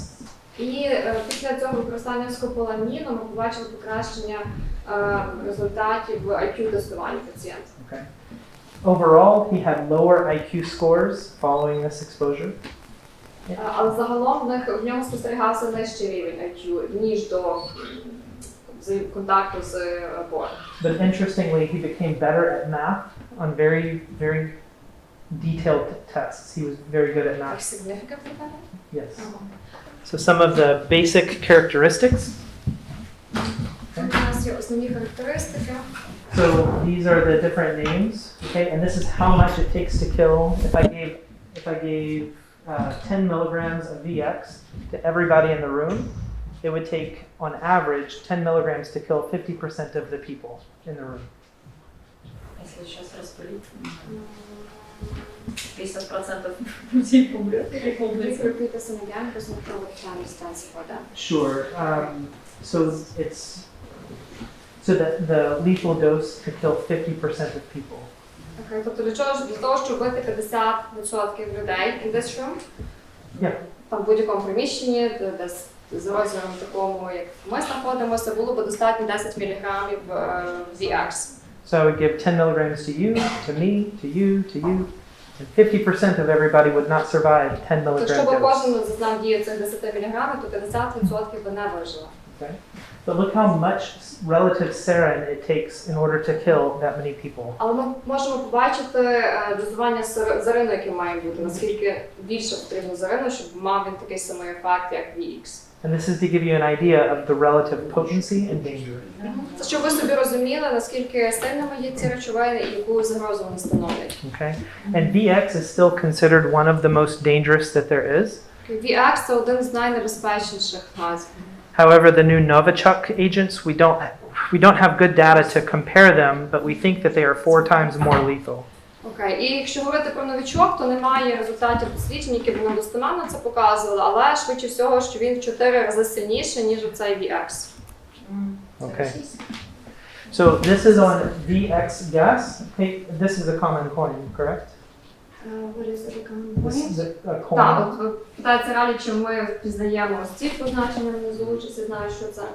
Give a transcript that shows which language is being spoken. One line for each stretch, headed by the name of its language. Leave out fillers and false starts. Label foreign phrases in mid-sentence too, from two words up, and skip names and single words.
Ukrainian: І після цього використання скополаміну ми побачили покращення результатів IQ-тестування пацієнта.
English: Okay. Overall, he had lower IQ scores following this exposure.
Ukrainian: Але загалом в ньому спостерігався нижчий рівень IQ, ніж до контакту з бором.
English: But interestingly, he became better at math on very, very detailed tests. He was very good at math. Significant for that? Yes. So some of the basic characteristics.
Ukrainian: У нас є основні характеристики.
English: So these are the different names, okay? And this is how much it takes to kill. If I gave 10 milligrams of VX to everybody in the room, it would take, on average, 10 milligrams to kill 50% of the people in the room.
Russian: Если сейчас распылить, 50% людей помрет или
English: Please
Russian: полностью.
English: repeat this again because I'm not sure what time stands for that. Sure. So the lethal dose to kill 50% of people.
Ukrainian: Okay, тобто для того, щоб вбити 50% людей
English: in this room, Yeah.
Ukrainian: там в будь-якому приміщенні, десь з розміром такому, як ми знаходимося, було б достатньо 10 мг VX.
English: So I would give 10 milligrams to you, to me, to you, to you, and 50% of everybody would not survive 10
Ukrainian: То
English: milligram
Ukrainian: щоб
English: dose.
Ukrainian: кожен зазнав дію цих 10 мг, то 50% би не вижило.
English: Okay. But look how much relative sarin it takes in order to kill that many people.
Ukrainian: Але ми можемо побачити дозування зарину, яке має бути, наскільки більше потрібно зарину, щоб мав він такий самий ефект, як VX.
English: And this is to give you an idea of the relative potency and danger.
Ukrainian: Це щоб ви собі розуміли, наскільки сильними є ці речовини і яку загрозу вони становлять.
English: Okay. And VX is still considered one of the most dangerous that there is.
Ukrainian: VX – це один з найнебезпечніших газів.
English: However, the new Novichok agents, we don't have good data to compare them, but we think that they are 4 times more lethal.
Ukrainian: Окей, і якщо говорити про новічок, то немає результатів досліджень, які б нам достеменно це показували, але швидше всього, що він в 4 рази сильніший, ніж оцей VX.
English: Okay. So this is on VX gas. Hey, this is a common coin, correct? This is a coin.
Ukrainian: Так, от питається ралі, чи ми впізнаємо ось ці позначення внизу, чи всі знають, що це.